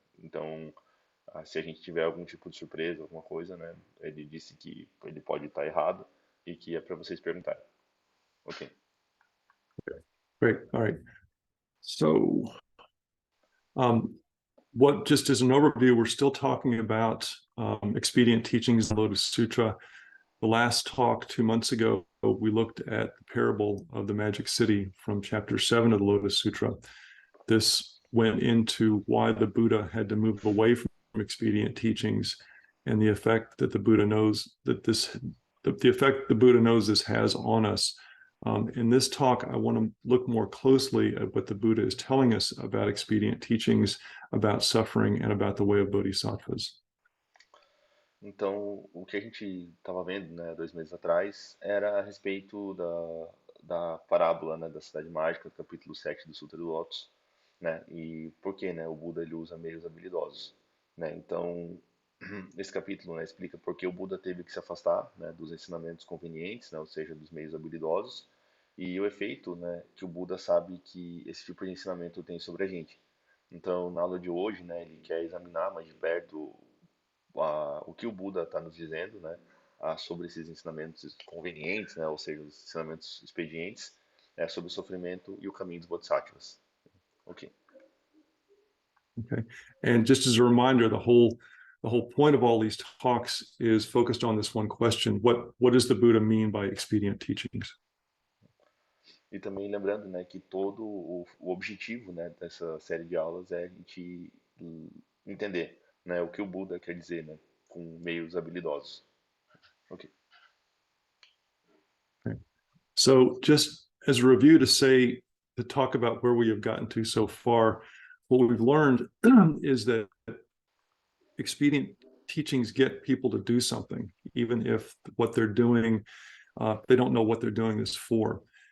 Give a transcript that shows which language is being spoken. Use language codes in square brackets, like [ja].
[pt] Então, se a gente tiver algum tipo de surpresa, alguma coisa, né, ele disse que ele pode estar errado e que é para vocês perguntarem. Ok. [en] Great. All right. So um, just as an overview, we're still talking about expedient teachings in the Lotus Sutra. The last talk 2 months ago, we looked at the parable of the magic city from chapter 7 of the Lotus Sutra. This went into why the Buddha had to move away from expedient teachings and the effect that the Buddha knows this has on us. In this talk, I want to look more closely at what the Buddha is telling us about expedient teachings, about suffering, and about the way of bodhisattvas. [pt] Então, o que a gente estava vendo, né, 2 meses atrás, era a respeito da parábola, né, da cidade mágica, capítulo 7 do Sutra do Lótus, né, e por que, né, o Buda ele usa meios habilidosos, né, então, esse capítulo, né, explica por que o Buda teve que se afastar, né, dos ensinamentos convenientes, né, ou seja, dos meios habilidosos, e o efeito, né, que o Buda sabe que esse tipo de ensinamento tem sobre a gente. Então, na aula de hoje, né, ele quer examinar mais de perto o que o Buda está nos dizendo, né, sobre esses ensinamentos convenientes, né, ou seja, os ensinamentos expedientes, sobre o sofrimento e o caminho dos bodhisattvas. Ok. [en] Okay. And just as a reminder, the whole point of all these talks is focused on this one question: what does the Buddha mean by expedient teachings? [pt] E também lembrando, né, que todo o objetivo, né, dessa série de aulas é a gente entender, né, o que o Buda quer dizer, né, com meios habilidosos. Ok. [en] So just as a review to talk about where we have gotten to so far, what we've learned is that expedient teachings get people to do something, even if what they're doing, they don't know what they're doing this for.